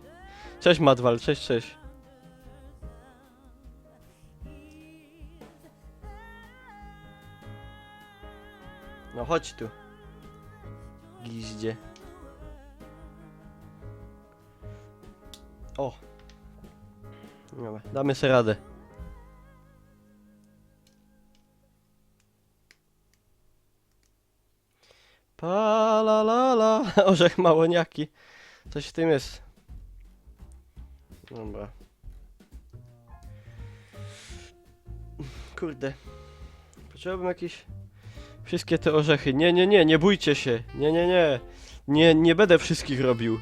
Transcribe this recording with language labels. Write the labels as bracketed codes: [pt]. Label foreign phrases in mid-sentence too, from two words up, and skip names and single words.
[pl] Cześć Madwal, cześć. No chodź tu. Giździe. O. Dobra, damy sobie radę. Pa la la la. Orzech małoniaki. Coś w tym jest. Dobra. Kurde. Potrzebowałbym jakieś... Wszystkie te orzechy. Nie bójcie się. Nie będę wszystkich robił.